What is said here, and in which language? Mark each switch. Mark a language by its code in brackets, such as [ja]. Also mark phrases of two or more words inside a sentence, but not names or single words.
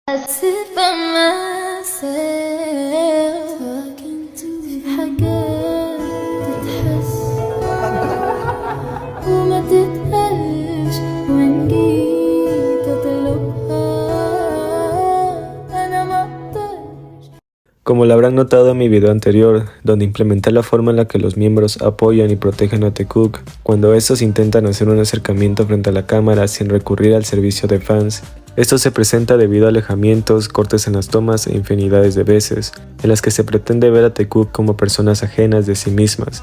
[en] sit by myself talking to [ar] حاجات تتحس وما تتقالش وإن جيت أطلبها أنا ما أقدرش. [es] Como lo habrán notado en mi video anterior, donde implementé la forma en la que los miembros apoyan y protegen a The Cook cuando estos intentan hacer un acercamiento frente a la cámara sin recurrir al servicio de fans. Esto se presenta debido a alejamientos, cortes en las tomas e infinidades de veces, en las que se pretende ver a The Cook como personas ajenas de sí mismas.